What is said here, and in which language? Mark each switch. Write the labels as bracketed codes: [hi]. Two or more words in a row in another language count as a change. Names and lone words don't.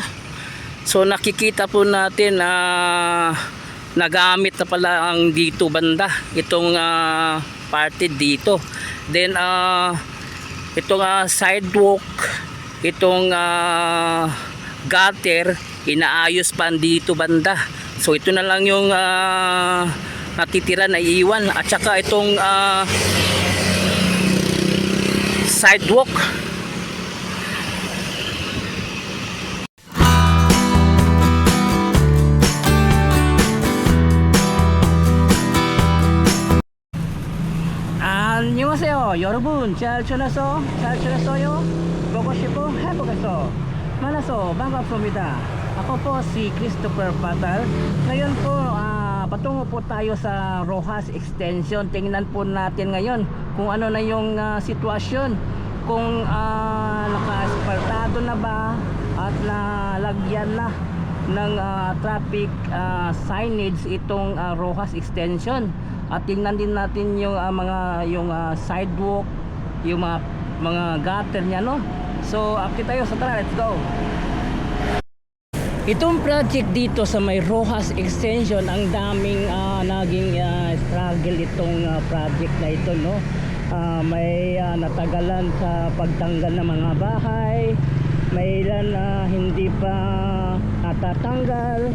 [tl] So nakikita po natin nagamit na pala ang dito banda itong parte dito. Then itong sidewalk, itong gutter, inaayos pa dito banda. So ito na lang yung natitira na iiwan, at saka itong sidewalk. [ko] 안녕하세요 여러분, 잘 지냈어요? 보고 싶어 해보겠어. 만나서 반갑습니다. [tl] Ako po si Christopher Patal. Ngayon po patungo po tayo sa Rojas Extension. Tingnan po natin ngayon kung ano na yung sitwasyon, kung naka-asfaltado na ba at nalagyan na ng [en] traffic signage [tl] itong Rojas Extension. At tingnan din natin yung sidewalk, yung mga gutter niya, no. So akit tayo, sa tara, [en] let's go. [tl] Itong project dito sa may Rojas Extension, ang daming naging struggle itong project na ito, no. May natagalan sa pagtanggal ng mga bahay, may ilan hindi pa natatanggal.